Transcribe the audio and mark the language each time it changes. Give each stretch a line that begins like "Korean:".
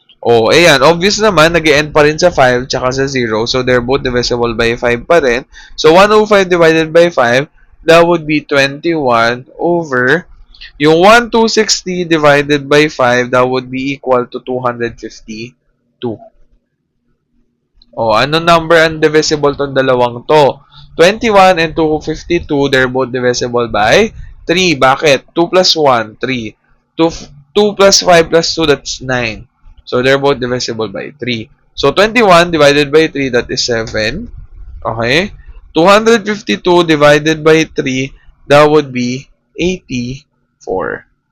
Filipino: Oh, ayan, obvious naman, nag-end pa rin sa 5 tsaka sa 0.
English: So, they're both divisible by 5
Filipino: pa rin.
English: So, 105 divided by 5, that would be 21 over yung 1,260 divided by 5, that would be equal to 252.
Filipino: Oh, ano number ang divisible tong dalawang to?
English: 21 and 252, they're both divisible by 3.
Filipino: Bakit?
English: 2 plus 1, 3. 2 plus 5 plus 2, that's 9. So, they're both divisible by 3. So, 21 divided by 3, that is 7. Okay? 252 divided by 3, that would be 84.